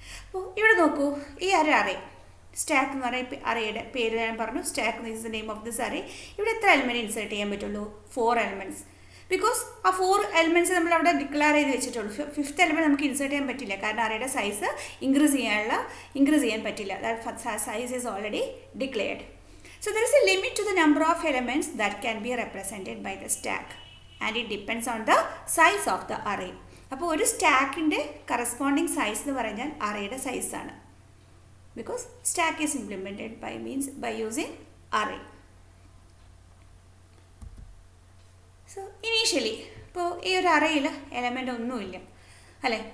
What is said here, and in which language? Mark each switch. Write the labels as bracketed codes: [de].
[ml] അപ്പോൾ ഇവിടെ നോക്കൂ, ഈ അറേ സ്റ്റാക്ക് എന്ന് പറയുന്ന അറേയുടെ പേര് ഞാൻ പറഞ്ഞു. [en] Stack is the name of this array. [ml] ഇവിടെ എത്ര എലിമെൻറ്റ് ഇൻസേർട്ട് ചെയ്യാൻ പറ്റുള്ളൂ? 4 എലിമെൻറ്റ്സ്. ബിക്കോസ് ആ 4 എലിമെൻറ്റ്സ് നമ്മൾ അവിടെ ഡിക്ലെയർ ചെയ്ത് വെച്ചിട്ടുള്ളൂ. 5th എലിമെൻറ്റ് നമുക്ക് ഇൻസേർട്ട് ചെയ്യാൻ പറ്റില്ല. കാരണം അറേയുടെ സൈസ് ഇൻക്രീസ് ചെയ്യാൻ പറ്റില്ല. [en] Size is already declared. So there is a limit to the number of elements that can be represented by the stack. And it depends on the size of the array. [ml] അപ്പോൾ ഒരു സ്റ്റാക്കിൻ്റെ corresponding size എന്ന് പറഞ്ഞാൽ അറേയുടെ സൈസാണ്. [en] Because stack is implemented by using array. [ml] So initially ഇപ്പോൾ ഈ ഒരു അറേയിൽ element ഒന്നുമില്ല അല്ലേ.